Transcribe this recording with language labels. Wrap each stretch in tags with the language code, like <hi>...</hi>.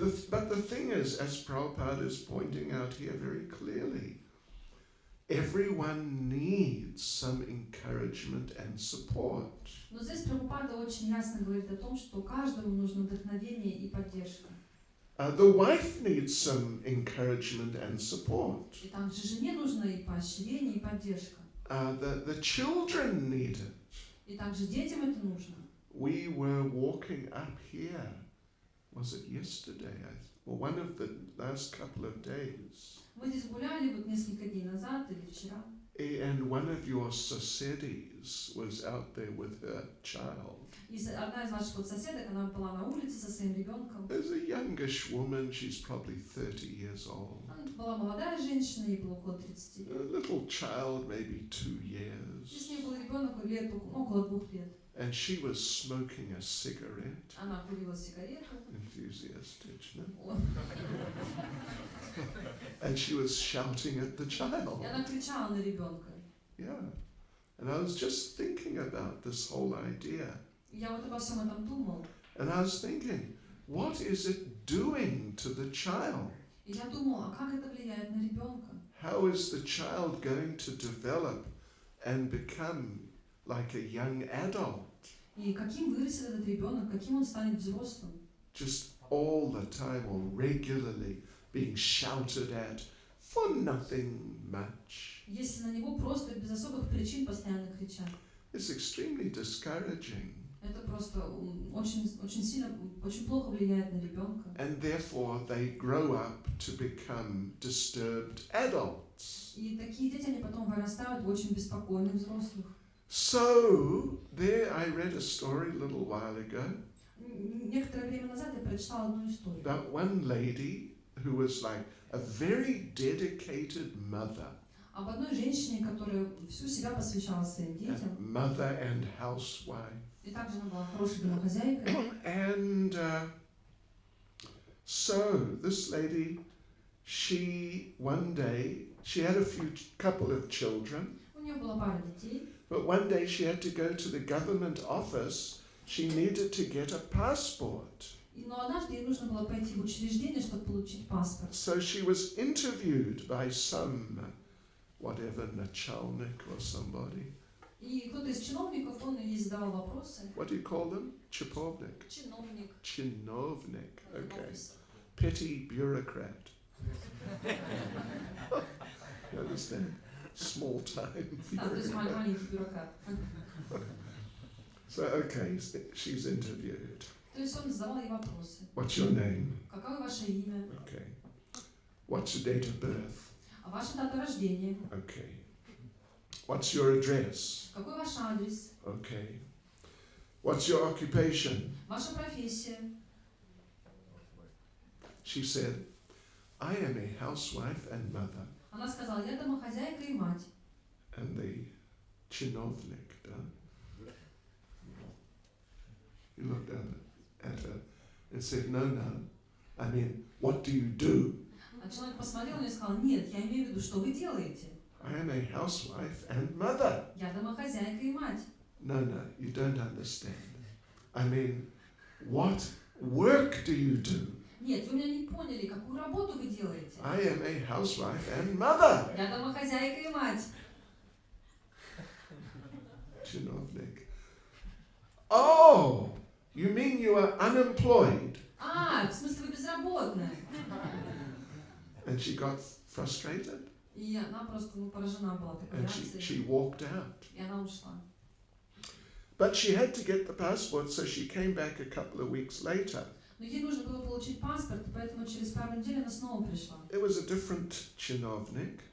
<en>But the thing is, as Prabhupada is pointing out here very clearly, everyone needs some encouragement and support.</en> <ru>Но здесь Прабхупада очень ясно говорит о том, что каждому нужно вдохновение и поддержка.</ru> <en>The wife needs some encouragement and support.</en> <ru>И также жене нужно и поощрение, и поддержка.</ru> <en>The children need it.</en> <ru>И также детям это нужно.</ru> <en>We were walking up here, was it yesterday? Or one of the last couple of days.</en> <ru>Мы здесь гуляли вот несколько дней назад или вчера.</ru> <en>And one of your соседей was out there with her child.</en> <ru>И одна из ваших вот соседок, она была на улице со своим ребенком.</ru> <en>There's a youngish woman, she's probably 30 years old.</en> <ru>Она была молодая женщина, ей было около 30.</ru> <en>A little child, maybe 2</en> <ru>И с</ru> <en>years.</en> <ru>ней был ребенок лет около 2 лет.</ru> <en>And she was smoking a cigarette.</en> <ru>Она курила сигарету.</ru> <en>Enthusiastic, no? And she was shouting at the</en> <ru>И</ru> <en>child.</en> <ru>она кричала на ребенка.</ru> <en>Yeah. And I was just thinking about this whole idea.</en> <ru>Я вот обо всем этом думал.</ru> <en>And I was thinking, what is it doing to the child?</en> <ru>И я думал, а как это влияет на ребенка?</ru> <en>How is the child going to develop and become like a young adult?</en> <ru>И каким вырастет этот ребенок, каким он станет взрослым?</ru> <en>Just all the time or regularly being shouted at for nothing much.</en> <ru>Если на него просто без особых причин постоянно кричат.</ru> <en>It's extremely discouraging.</en> <ru>Это просто очень сильно, очень плохо влияет на ребенка.</ru> <en>And therefore they grow up to become disturbed adults.</en> <ru>И такие дети, они потом вырастают в очень беспокойных взрослых.</ru> <en>So, there I read a story a little while ago</en> <ru>Некоторое время назад я прочитала одну историю.</ru> <en>about one lady who was like a very dedicated mother.</en> <ru>Об одной женщине, которая всю себя посвящала своим детям.</ru> <en>Mother and housewife.</en> <ru>И также она была хорошей домохозяйкой.</ru> <en>And so this lady, she one day, she had a couple of children,</en> <ru>У нее была пара детей.</ru> <en>but one day she had to go to the government office. She needed to get a passport.</en> <ru>Но однажды ей нужно было пойти в учреждение, чтобы получить паспорт.</ru> <en>So she was interviewed by some, whatever, начальник or somebody.</en> <ru>И кто-то из чиновников, он ей задавал вопросы.</ru> <en>What do you call them? Chipovnik.</en> <ru>Чиновник.</ru> <en>Chinovnik. Okay. Petty bureaucrat. You understand? Small time</en> <ru>Да, то есть</ru> <en>bureaucrat.</en> <ru>маленький бюрократ.</ru> <en>So, okay, she's interviewed.</en> <ru>То есть он задавал ей вопросы.</ru> <en>What's your name?</en> <ru>Какое ваше имя?</ru> <en>Okay. What's your date of birth?</en> <ru>А ваша дата рождения?</ru> <en>Okay. What's your address?</en> <ru>Какой ваш адрес?</ru> <en>Okay. What's your occupation?</en> <ru>Ваша профессия?</ru> <en>She said, I am a housewife and mother.</en> <ru>Она сказала, я домохозяйка и мать.</ru> <en>And the chinovnik, he looked at her and said, no, I mean, what do you do?</en> <ru>А человек посмотрел на нее и сказал, нет, я имею в виду, что вы делаете?</ru> <en>I am a housewife and mother.</en> <ru>Я домохозяйка и мать.</ru> <en>No, you don't understand. I mean, what work do you do?</en> <ru>Нет, вы меня не поняли, какую работу вы делаете?</ru> <en>I am a housewife and mother.</en> <ru>Я домохозяйка и мать.</ru> <en>Chinovnik. Oh, you mean you are unemployed?</en> <ru>А, в смысле вы безработная?</ru> <en>And she got frustrated</en> <ru>И она просто поражена была такой</ru> <en>and</en> <ru>реакцией.</ru> <en>she walked out.</en> <ru>И она ушла.</ru> <en>But she had to get the passport, so she came back a couple of weeks later.</en> <ru>Но ей нужно было получить паспорт, поэтому через пару недель она снова пришла.</ru> <en>It was a different chinovnik.</en>